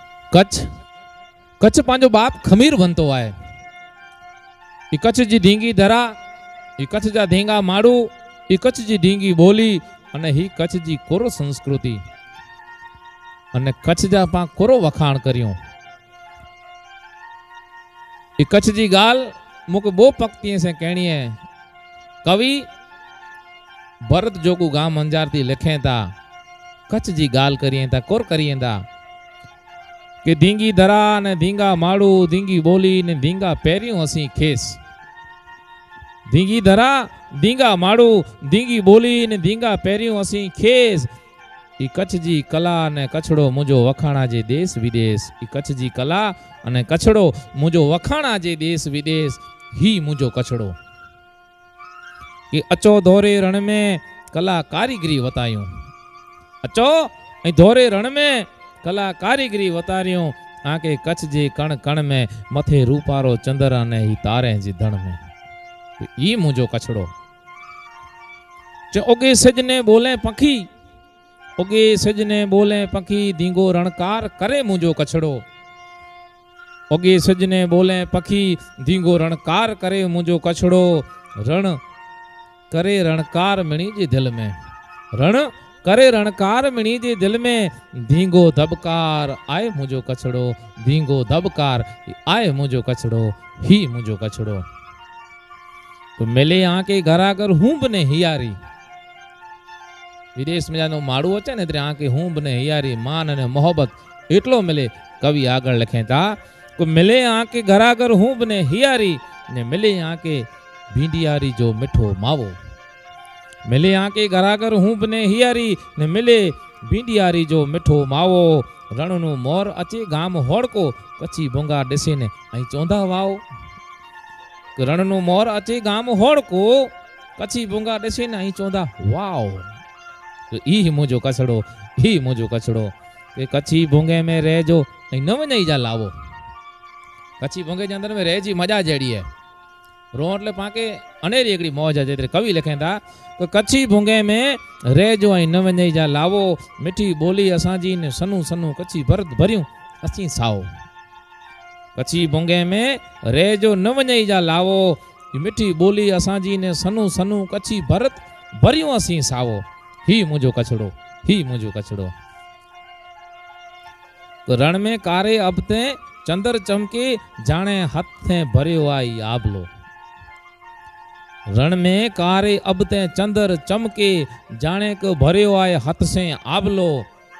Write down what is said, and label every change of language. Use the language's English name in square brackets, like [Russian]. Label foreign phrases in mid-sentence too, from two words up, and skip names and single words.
[Kachhi] कच्छ कच्छ पांजो बाप खमीर बनतो आए। ई कच्छ जी ढींगी धरा, ई कच्छ जा ढींगा माड़ू, ई कच्छ जी ढींगी बोली अने ही कच्छ जी कोरो संस्कृति अने कच्छ जा पा कोरो वखाण कर्यो। ई कच्छ जी गाल मुके बो पक्तिए से कहणी है। कवि भरत जोगू गाम अंजार थी लिखें था, कच्छ जी गाल करिए था, कोर करिए था कि धींगी धरा ने धींगा माड़ू, धींगी बोली ने धींगा पैरियों असी खेस। धींगी धरा धींगा माड़ू, धींगी बोली ने धींगा पैरियों असी खेस। ई कच्छ जी कला ने कछड़ो मुझो वखाणा जे देश विदेश। ई कच्छ जी कला अने कछड़ो मुझो वखाणा जे देश विदेश ही मुझो कछड़ो। कि अचो धोरे रण में कला कारीगरी वतायूं, अचो ऐं धोरे रण में कला कारीगरी वतारियूं। आके कच्छ जे कण कण में मथे रूपारो चंद्र ने ही तारे जी धण में ई मुझो कछड़ो। ओगे सजने बोले पखी, ओगे सजने बोले पखी, धींगो रणकार करे मुझो कछड़ो। ओगे सजने बोले पखी, धींगो रणकार करे मुझो कछड़ो। रण करे रणकार मिणी जे दिल में, रण करे रणकार मिणी जे दिल में, धींगो धबकार आए मुझो कछड़ो। धींगो धबकार आए मुझो कछड़ो, ही मुझो कछड़ो। तो मिले आके घरा कर हूं बने हियारी। विदेश में जानो माड़ू अचे ने आके हूं बने हियारी, मान ने मोहब्बत एटलो मिले। कवि आगे लिखें था को मिले आके घरा कर हूं बने हियारी ने मिले आके भींडियारी जो मिठो मावो। मिले आके घरा कर हूं बने हियारी ने मिले भींडियारी जो मिठो मावो। रणनु मोर अचे गाम होड़को, कच्ची बोंगा डिसे ने आई चौंधा वाओ। रणनु मोर अचे गाम होड़को, कच्ची बोंगा डिसे ने आई चौंधा वाओ। तो ई मुझो कछड़ो, ही मुझो कछड़ो। के कच्ची बोंगे में रह जो न वञई जा लावो। कच्ची बोंगे जे अंदर में रह जी मजा जड़ी है। रो એટલે पाके अनेरी एकड़ी मौज है। जेतरे कवि लिखें था तो कच्ची भूंगे में रह जो आई न वञई जा लावो। मिठी बोली असांजी ने सनू सनू कच्ची भरत भरियूं असी साओ। कच्ची भूंगे में रह जो न वञई जा लावो। मिठी बोली असांजी ने सनू सनू कच्ची भरत भरियूं असी सावो। ही मुझो कछड़ो, ही मुझो कछड़ो। तो रण में कारे अबते चंदर चमके, जाने हथे भरियो आई आबलो। रण में कारे अबते चंदर चमके, जाने को भरियो आए हथ से आबलो।